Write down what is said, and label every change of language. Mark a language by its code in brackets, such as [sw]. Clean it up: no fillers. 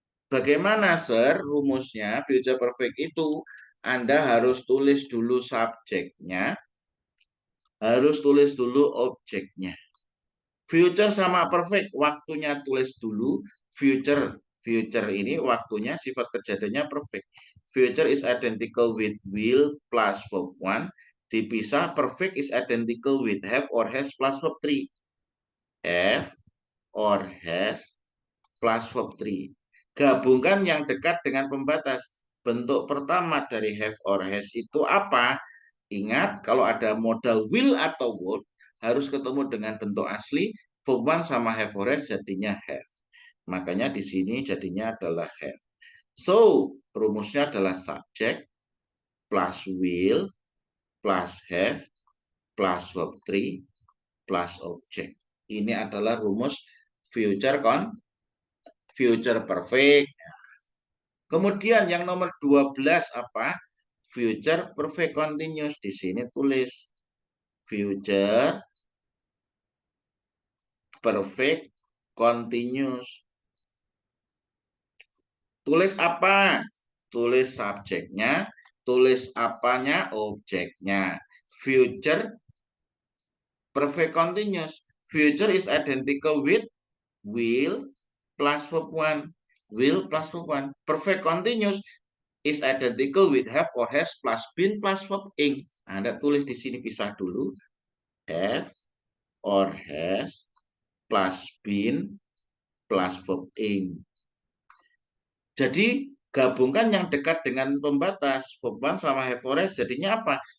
[id] Bagaimana, Sir, rumusnya? Future perfect itu Anda harus tulis dulu subjeknya, harus tulis dulu objeknya. Future sama perfect, waktunya tulis dulu. Future ini waktunya sifat kejadiannya perfect. [en] Future is identical with will plus verb 1. [id] Dipisah, [en] perfect is identical with have or has plus verb 3. Have or has plus verb 3. [id] Gabungkan yang dekat dengan pembatas. Bentuk pertama dari have or has itu apa? Ingat, kalau ada modal will atau would, harus ketemu dengan bentuk asli. Verb 1 sama have or has jadinya have. Makanya di sini jadinya adalah have. So, rumusnya adalah subject plus will plus have plus verb 3 plus object. Ini adalah rumus future perfect. Kemudian yang nomor 12 apa? [en] Future perfect continuous. [id] Di sini tulis future perfect continuous. Tulis apa? Tulis subjeknya, tulis apanya? Objeknya. [en] Future perfect continuous. Future is identical with will plus verb 1. Will plus verb 1. Perfect continuous is identical with have or has plus been plus verb ing. [id] Anda tulis di sini pisah dulu. Have or has plus been plus verb ing. Jadi gabungkan yang dekat dengan pembatas. Verb 1 sama have or has jadinya apa?